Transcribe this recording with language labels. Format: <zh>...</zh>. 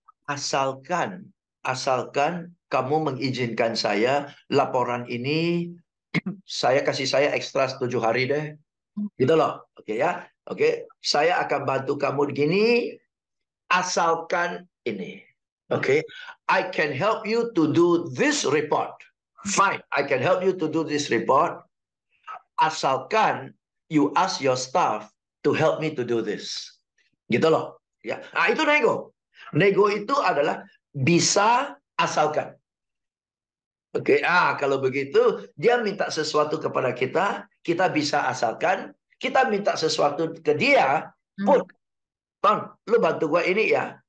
<id>Asalkan kamu mengizinkan saya laporan ini saya kasih saya ekstra 7 hari deh. Gitu loh. Oke ya. Oke, saya akan bantu kamu begini asalkan ini. Oke.</id> <en>I can help you to do this report. Fine, I can help you to do this report asalkan you ask your staff to help me to do this.</en> <id>Gitu loh. Ya. Nah, itu nego. Nego itu adalah bisa asalkan. Oke, kalau begitu dia minta sesuatu kepada kita, kita bisa asalkan. Kita minta sesuatu ke dia, pun, Bang, lu bantu gua ini ya.</id>